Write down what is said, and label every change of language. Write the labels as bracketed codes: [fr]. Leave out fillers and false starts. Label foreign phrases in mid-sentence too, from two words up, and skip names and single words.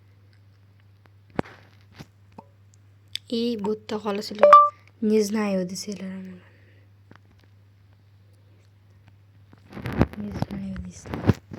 [uz] И bu yerda qolasizlar, [ru] не знаю [uz] desanglar ham [ru] не знаю [uz] deysizlar.